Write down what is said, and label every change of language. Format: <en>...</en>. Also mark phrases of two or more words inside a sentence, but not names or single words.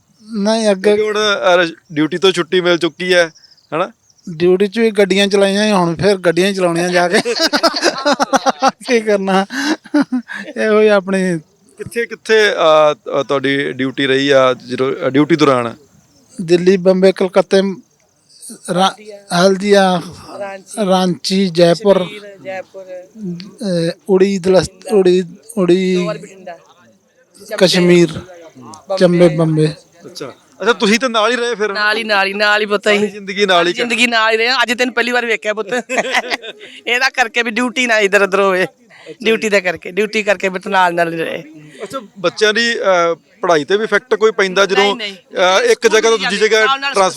<pa>ਨਹੀਂ, ਅੱਗੇ ਹੁਣ ਡਿਊਟੀ ਤੋਂ ਛੁੱਟੀ ਮਿਲ ਚੁੱਕੀ ਹੈ ਹਨਾ? ਡਿਊਟੀ 'ਚ ਵੀ ਗੱਡੀਆਂ ਚਲਾਈਆਂ, ਹੁਣ ਫਿਰ ਗੱਡੀਆਂ ਚਲਾਉਣੀਆਂ ਜਾ ਕੇ। ਕੀ ਕਰਨਾ, ਇਹੋ ਹੀ ਆਪਣੀ। ਕਿੱਥੇ ਕਿੱਥੇ ਤੁਹਾਡੀ ਡਿਊਟੀ ਰਹੀ ਆ ਜਦੋਂ ਡਿਊਟੀ ਦੌਰਾਨ? दिल्ली, बम्बई, कलकत्ते, हल्दिया, रांची, जयपुर, उड़ी, कश्मीर, चंबे, बम्बे। ਅੱਛਾ ਅੱਛਾ, ਤੁਸੀਂ ਤਾਂ ਨਾਲ ਹੀ ਰਹੇ ਫਿਰ? ਨਾਲ ਹੀ ਪਤਾ ਹੀ ਜ਼ਿੰਦਗੀ ਨਾਲ ਹੀ ਜ਼ਿੰਦਗੀ ਨਾਲ ਹੀ ਰਹੇ। ਅੱਜ ਤੈਨੂੰ ਪਹਿਲੀ ਵਾਰ ਵੇਖਿਆ ਪੁੱਤ। ਇਹਦਾ ਕਰਕੇ ਵੀ ਡਿਊਟੀ ਨਾ ਇਧਰ ਉਧਰ ਹੋਵੇ, ਡਿਊਟੀ ਕਰਕੇ ਵੀ ਨਾਲ ਹੀ ਰਹੇ। ਅੱਛਾ, ਬੱਚਿਆਂ ਦੀ ਪੜ੍ਹਾਈ ਤੇ ਵੀ ਇਫੈਕਟ ਕੋਈ ਪੈਂਦਾ ਜਦੋਂ ਇੱਕ ਜਗ੍ਹਾ ਤੋਂ ਦੂਜੀ ਜਗ੍ਹਾ ਟ੍ਰਾਂਸਫਰ?</pa>